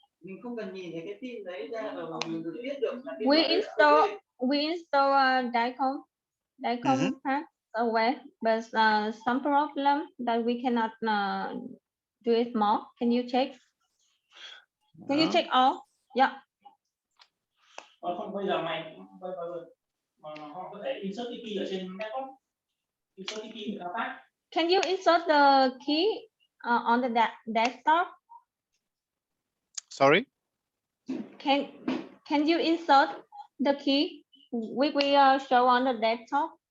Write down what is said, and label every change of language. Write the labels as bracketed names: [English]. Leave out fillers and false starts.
[Vietnamese] Mình không cần nhìn thấy cái tin đấy ra ở mình được biết được là [English] We install DICOM pack away, but some problem that we cannot do it more. Can you check? Can you check all? Yeah. [Vietnamese] Không, bây giờ mày mà họ có thể insert cái key ở trên laptop. Insert cái key thao tác. [English] Can you insert the key on the desktop? Sorry? Can you insert the key we show on the desktop?